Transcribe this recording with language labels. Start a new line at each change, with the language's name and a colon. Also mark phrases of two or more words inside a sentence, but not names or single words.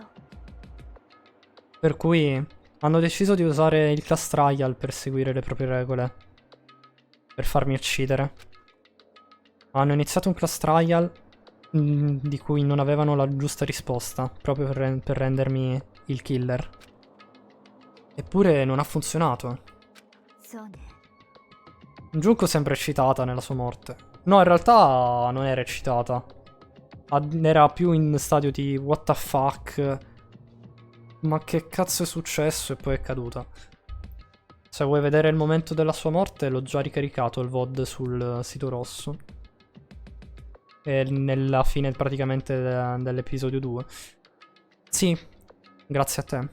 Italian: Per cui hanno deciso di usare il
English: class trial
Italian: per seguire le proprie regole. Per farmi uccidere. Hanno iniziato un
English: class trial
Italian: di cui non avevano la giusta risposta, proprio per rendermi il killer. Eppure non ha funzionato.
Japanese: そうね
Italian: Junko sembra eccitata nella sua morte. No, in realtà non era eccitata. Era più in stadio di
English: what the fuck.
Italian: Ma che cazzo è successo? E poi è caduta. Se vuoi vedere il momento della sua morte, l'ho già ricaricato il VOD sul sito rosso. E nella fine praticamente dell'episodio 2. Sì, grazie a te.